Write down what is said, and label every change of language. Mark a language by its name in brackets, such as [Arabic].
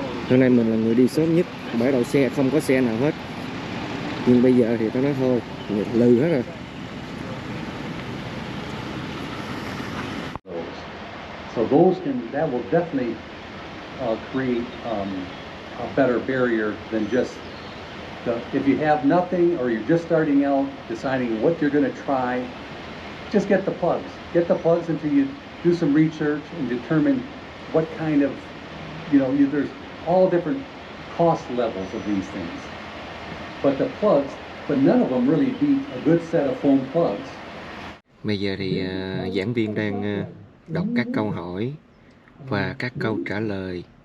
[Vietnamese] Hôm nay mình là người đi sớm nhất. Bãi đậu xe không có xe nào hết. Nhưng bây giờ thì tao nói thôi, lừ hết rồi. [English] So that will definitely create a better barrier than just if you have nothing or you're just starting out deciding what you're going to try, just get the plugs. Get the plugs until you do some research and determine what kind of, there's all different cost levels of these things. But the plugs, but none of them really beat a good set of foam plugs. [Vietnamese] Bây giờ thì giảng viên đang đọc các câu hỏi và các câu trả lời.